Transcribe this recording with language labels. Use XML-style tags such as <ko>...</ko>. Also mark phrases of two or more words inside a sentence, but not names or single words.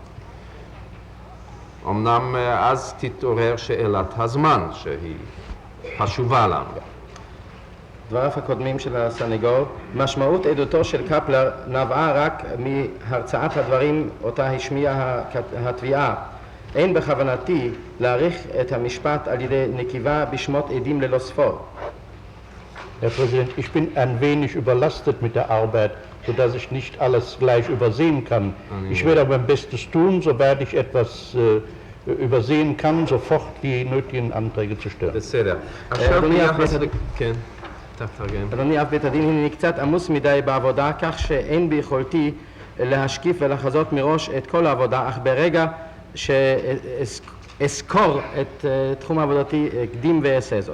<he>אמנם אז תתעורר שאלת הזמן שהיא חשובה לנו. דבריו הקודמים של הסנגור, משמעות עדותו של קפלר נבעה רק מהרצאת הדברים אותה השמיעה התביעה. אין בכוונתי להאריך את המשפט על ידי נקיבה בשמות עדים ללא ספור.</he> <de>Herr Präsident, ich bin ein wenig überlastet mit der Arbeit, sodass ich nicht alles gleich übersehen kann. Ich werde aber mein Bestes tun, soweit ich etwas übersehen kann, sofort die nötigen Anträge zu stellen.</de> <he>בסדר. עכשיו ביחס כן, תפרגן. אדוני, אף בית הדין הנני קצת עמוס מדי בעבודה, כך שאין ביכולתי להשקיף ולחזות מראש את כל העבודה, אך ברגע שאזכור את תחום עבודתי, אקדים ואעשה זאת.</he>